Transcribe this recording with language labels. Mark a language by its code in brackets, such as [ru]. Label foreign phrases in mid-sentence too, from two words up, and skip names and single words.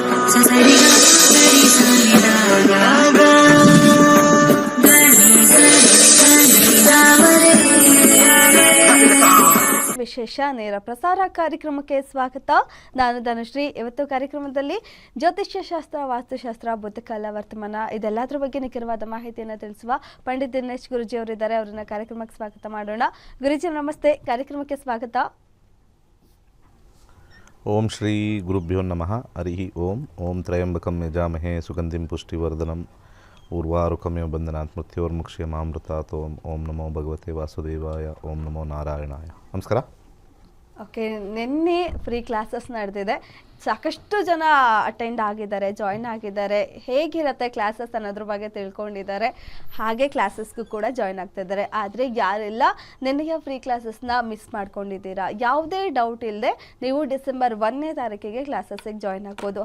[kn] ವಿಶೇಷ ನೇರ ಪ್ರಸಾರ ಕಾರ್ಯಕ್ರಮಕ್ಕೆ ಸ್ವಾಗತ. ನಾನು ಧನುಶ್ರೀ. ಇವತ್ತು ಕಾರ್ಯಕ್ರಮದಲ್ಲಿ ಜ್ಯೋತಿಷ್ಯ ಶಾಸ್ತ್ರ, ವಾಸ್ತುಶಾಸ್ತ್ರ, ಭೂತಕಾಲ, ವರ್ತಮಾನ ಇದೆಲ್ಲದರ ಬಗ್ಗೆ ನಿಖರವಾದ ಮಾಹಿತಿಯನ್ನು ತಿಳಿಸುವ ಪಂಡಿತ್ ದಿನೇಶ್ ಗುರುಜಿ ಅವರಿದ್ದಾರೆ. ಅವರನ್ನ ಕಾರ್ಯಕ್ರಮಕ್ಕೆ ಸ್ವಾಗತ ಮಾಡೋಣ. ಗುರುಜಿ ನಮಸ್ತೆ, ಕಾರ್ಯಕ್ರಮಕ್ಕೆ ಸ್ವಾಗತ. [sa] ಓಂ ಶ್ರೀ ಗುರುಭ್ಯೋ ನಮಃ. ಹರಿ ಓಂ. ಓಂ ತ್ರಯಂಬಕಂ ಯಜಾಮಹೇ ಸುಗಂಧಿಂ ಪುಷ್ಟಿವರ್ಧನಂ ಊರ್ವಾರುಕಮೇವ ಬಂಧನಾತ್ ಮೃತ್ಯೋರ್ಮುಕ್ಷ್ಯಮಾಮೃತಾತ್. ಓಂ ಓಂ ನಮೋ ಭಗವತೆ ವಾಸುದೇವಾಯ. ಓಂ ನಮೋ ನಾರಾಯಣಾಯ. ನಮಸ್ಕಾರ. [kn] ಓಕೆ, ನಿನ್ನೆ [en] free classes [kn] ನಡೆದಿದೆ. ಸಾಕಷ್ಟು ಜನ ಅಟೆಂಡ್ ಆಗಿದ್ದಾರೆ, ಜಾಯಿನ್ ಆಗಿದ್ದಾರೆ. ಹೇಗಿರುತ್ತೆ ಕ್ಲಾಸಸ್ ಅನ್ನೋದ್ರ ಬಗ್ಗೆ ತಿಳ್ಕೊಂಡಿದ್ದಾರೆ. ಹಾಗೆ ಕ್ಲಾಸಸ್ಗೂ ಕೂಡ ಜಾಯಿನ್ ಆಗ್ತಾ ಇದ್ದಾರೆ. ಆದರೆ ಯಾರೆಲ್ಲ ನಿನ್ನೆಯ [en] free classes [kn] ಮಿಸ್ ಮಾಡ್ಕೊಂಡಿದ್ದೀರಾ, ಯಾವುದೇ ಡೌಟ್ ಇಲ್ಲದೆ ನೀವು ಡಿಸೆಂಬರ್ 1ನೇ ತಾರೀಕಿಗೆ ಕ್ಲಾಸಸ್ಸಿಗೆ ಜಾಯಿನ್ ಆಗ್ಬೋದು.